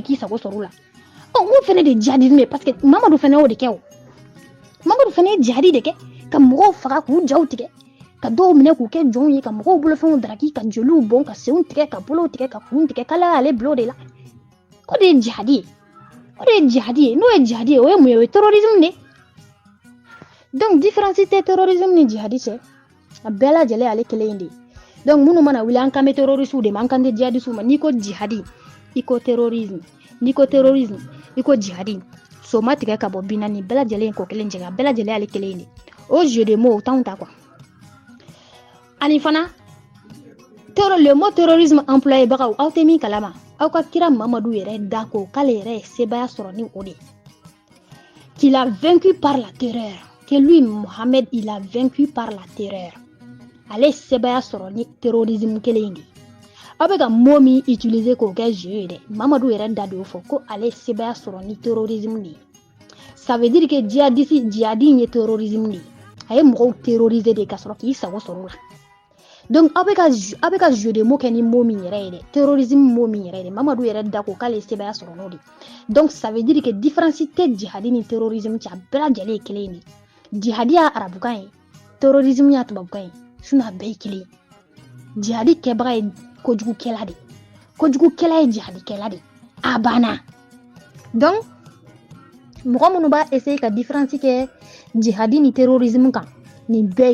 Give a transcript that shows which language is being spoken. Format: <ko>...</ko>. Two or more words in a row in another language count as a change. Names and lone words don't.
<bm>k'i sago sɔrɔ u la o fana de jihadisme ye</bm> <fr>parce que</fr> <bm>mamadu fana y'o de kɛ o mamadu fana ye jihadi de kɛ ka mɔgɔw faga k'u jaw tigɛ ka dɔw minɛ k'u kɛ jɔnw ye ka mɔgɔw bolofɛnw daraki ka joliw bɔn ka senw tigɛ ka bolow tigɛ ka kun tigɛ k'ala y'ale bila o de la o de ye jihadi ye n'o ye jihadi ye o ye mun ye o ye terrorisme de</bm> <fr>donc différence</fr> <bm>tɛ terrorisme ni jihadi cɛ a bɛɛ lajɛlen ale kelen de ye donc munu mana wili an kan bɛ terroriste de ma an kan tɛ djihadiste ma n'i ko djihadi i ko terrorisme n'i ko terrorisme i ko djihadi so ma tigɛ ka bɔ binani bɛɛ lajɛlen ko kelen jɛgɛ bɛɛ lajɛlen ale kelen de o</bm> <fr>jeu de mots</fr> <bm>t'anw ta quoi ani fana</bm> <fr>le mot terrorisme employé</fr> <bm>bagaw aw tɛ min kalama aw ka kira Mamadu yɛrɛ da ko k'ale yɛrɛ ye sebaya sɔrɔ ni o de</bm> <fr>qu'il a vaincu par la terreur que lui Mohamed il a vaincu par la terreur</fr> <bm>ale sebaya sɔrɔ ni terrorisme kelen de aw bɛ ka mot min utiliser k'o kɛ jeu ye dɛ Mamadu yɛrɛ da de y'o fɔ ko ale sebaya sɔrɔ ni terrorisme de</bm> <fr>ça veut dire que</fr> <bm>djihadi ye terrorisme de a ye mɔgɔw terroriser de ka sɔrɔ k'i sago sɔrɔ la donc aw bɛ ka</bm> <fr>jeu de mots</fr> <bm>kɛ ni mot min yɛrɛ ye dɛ terrorisme mot min yɛrɛ ye dɛ Mamadu yɛrɛ da ko k'ale sebaya sɔrɔ n'o de</bm> <fr>donc ça veut dire que différence</fr> <bm>tɛ djihadi ni terrorisme cɛ a bɛɛ lajɛlen ye kelen de djihadi y'a arabukan ye terrorisme y'a tubabukan ye sinon a bɛɛ ye kelen djihadi kɛbaga ye kojugukɛla de kojugukɛla ye djihadikɛla de a banna donc mɔgɔ minnu b'a essayer ka différence kɛ djihadi ni terrorisme kan nin bɛɛ ye</bm>